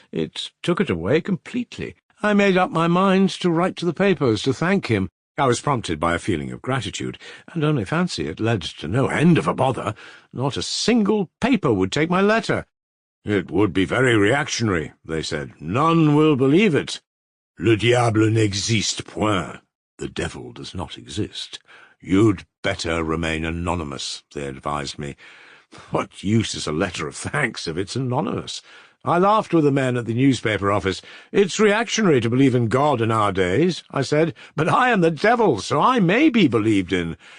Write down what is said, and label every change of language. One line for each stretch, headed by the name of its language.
English: It took it away completely. I made up my mind to write to the papers to thank him. I was prompted by a feeling of gratitude, and only fancy, it led to no end of a bother. Not a single paper would take my letter. It would be very reactionary, they said. None will believe it.
French: Le diable n'existe point.
English: The devil does not exist. You'd better remain anonymous, they advised me. What use is a letter of thanks if it's anonymous? I laughed with the men at the newspaper office. It's reactionary to believe in God in our days, I said, but I am the devil, so I may be believed in.